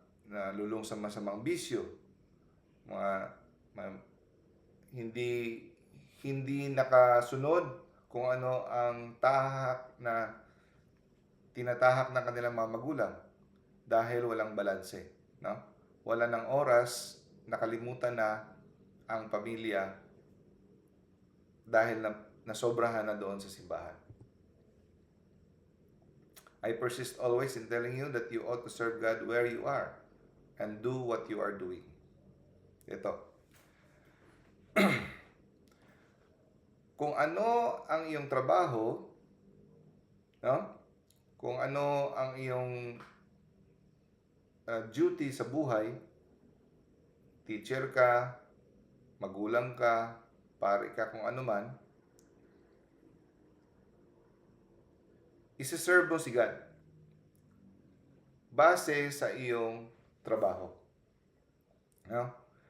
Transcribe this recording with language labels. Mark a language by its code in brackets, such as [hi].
[tl] Nalulung sa masamang bisyo, hindi nakasunod kung ano ang tahak na tinatahak ng kanilang mga magulang dahil walang balanse, no? Wala ng oras, nakalimutan na ang pamilya dahil nasobrahan na doon sa simbahan. [en] I persist always in telling you that you ought to serve God where you are and do what you are doing. Ito. [tl] kung ano ang iyong trabaho, no? Kung ano ang iyong duty sa buhay, teacher ka, magulang ka, pare ka, kung ano man, isi-serve mo si God base sa iyong trabaho. No?